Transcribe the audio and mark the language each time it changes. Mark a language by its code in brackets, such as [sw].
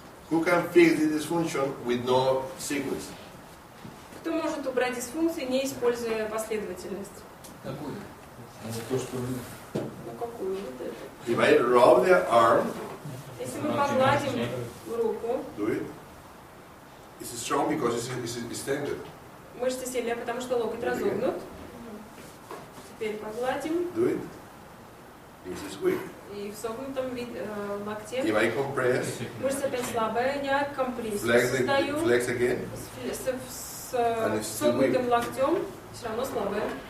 [en] Who can fix the dysfunction with no sequence? [ru] Кто может убрать дисфункции, не используя последовательность? Какую? Ну какую? Вот эту. [en] If I rub the arm, [ru] Если мы погладим руку, [en] do it. It's strong because it's extended. [ru] мышцы сильные, потому что локоть разогнут. Теперь погладим. [en] Do it. This is weak. [ru] И в согнутом локте [en] If I compress, [ru] мышца опять слабая, я компрессию [en] flex [ru] создаю. [en] again. [ru] С согнутым локтем все равно слабая.